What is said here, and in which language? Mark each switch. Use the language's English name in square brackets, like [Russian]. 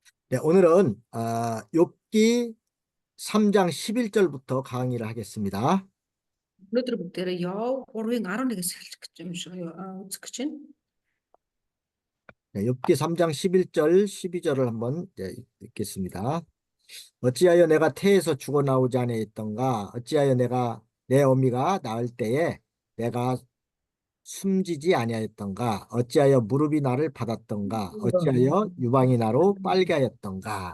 [Korean] 네, 오늘은 욥기 3장 11절부터 강의를 하겠습니다. [Mongolian] өнөөдөр бүгдээрээ Йов 3:11-ээс эхэлж гэж юм шиг үзэх гэж байна. [Korean] 네, 욥기 3장 11절, 12절을 한번 읽겠습니다. 어찌하여 내가 태에서 죽어 나오지 아니했던가? 어찌하여 내가 내 어미가 낳을 때에 내가 숨지지 아니하였던가? 어찌하여 무릎이 나를 받았던가? 어찌하여 유방이 나로 빨게 하였던가?